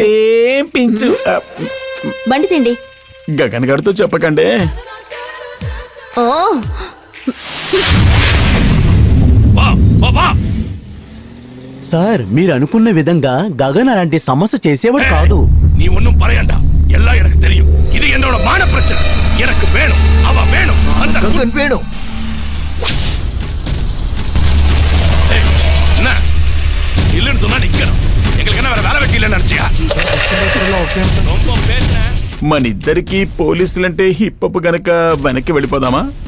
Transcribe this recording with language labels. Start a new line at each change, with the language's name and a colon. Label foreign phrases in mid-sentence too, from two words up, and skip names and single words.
English: same pinch.
Telugu: బండి తిండి. గగన్ గారితో చెప్పకండి. ఓ
Tamil: வா வா வா
Telugu: సార్, మీరు అనుకున్న విధంగా గగన్ అలాంటి సమస్య చేసేవాడు కాదు.
Tamil: நீ ஒண்ணும் பரையண்டா, எல்லாம் எனக்கு தெரியும். இது என்னோட மான பிரச்சனை. எனக்கு வேணும், அவ வேணும். அந்த
Telugu: గగన్ వేణు.
Tamil: ஏய், என்ன இல்லைன்னு சொன்னா நிக்கணும். எங்களுக்கு என்ன வேற வேலை வெட்டி இல்லைன்னு நினைச்சியா? ரொம்ப பேசுறேன்.
Telugu: మనిద్దరికి పోలీసులంటే హిప్పప్పు గనక వెనక్కి వెళ్ళిపోదామా?